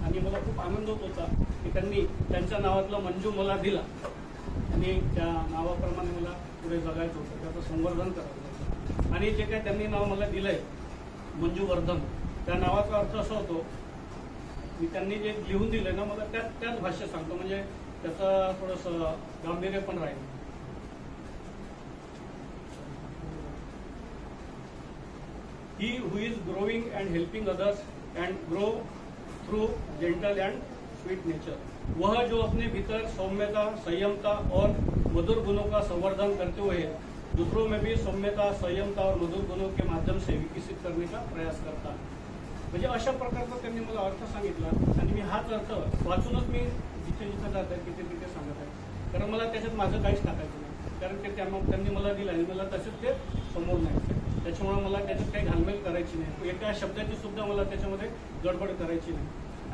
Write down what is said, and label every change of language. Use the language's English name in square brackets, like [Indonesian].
[Marathi] आणि मला खूप आनंद होत होता की त्यांनी त्यांच्या नावातला मंजू मला दिला आणि त्या नावाप्रमाणे मला पुढे जगायचं होतं, त्याचं संवर्धन करायचं होतं. आणि जे काय त्यांनी नाव मला दिलंय मंजुवर्धन, त्या नावाचा अर्थ असा होतो, मी त्यांनी जे लिहून दिलंय ना मला त्याच भाषेत सांगतो, म्हणजे त्याचं थोडंसं गांभीर्य पण राहील. [English] He who is growing and helping others and grow through gentle and sweet nature. [Hindi] वह जो अपने भीतर सौम्यता, संयमता और मधुर गुणों का संवर्धन करते हुए दूसरों में भी सौम्यता, संयमता और मधुर गुणों के माध्यम से विकसित करने का प्रयास करता. [Marathi] म्हणजे अशा प्रकारचा त्यांनी मला अर्थ सांगितला आणि मी हाच अर्थ वाचूनच मी जिथे जिथे जात आहे तिथे तिथे सांगत आहे. कारण मला त्याच्यात माझं काहीच टाकायचं नाही, कारण ते त्यांनी मला दिलं आणि मला तसेच ते समोर नाही. त्याच्यामुळे मला त्याच्यात काही घालमेल करायची नाही, एका शब्दाची सुद्धा मला त्याच्यामध्ये गडबड करायची नाही.